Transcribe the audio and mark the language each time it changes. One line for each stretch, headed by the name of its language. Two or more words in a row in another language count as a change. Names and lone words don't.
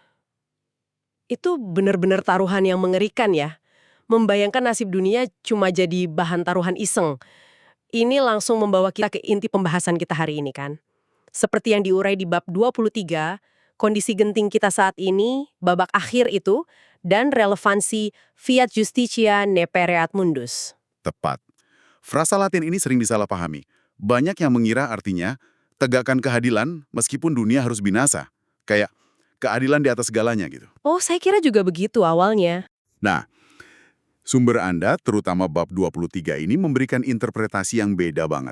Indonesian: Itu benar-benar taruhan yang mengerikan ya. Membayangkan nasib dunia cuma jadi bahan taruhan iseng. Ini langsung membawa kita ke inti pembahasan kita hari ini kan. Seperti yang diurai di bab 23, kondisi genting kita saat ini, babak akhir itu, dan relevansi
Latin: fiat justitia ne pereat mundus.
Indonesian: Tepat. Frasa Latin ini sering disalahpahami. Banyak yang mengira artinya, tegakkan keadilan meskipun dunia harus binasa. Kayak keadilan di atas segalanya gitu. Oh, saya kira juga begitu awalnya. Nah, sumber Anda, terutama bab 23 ini memberikan interpretasi yang beda banget.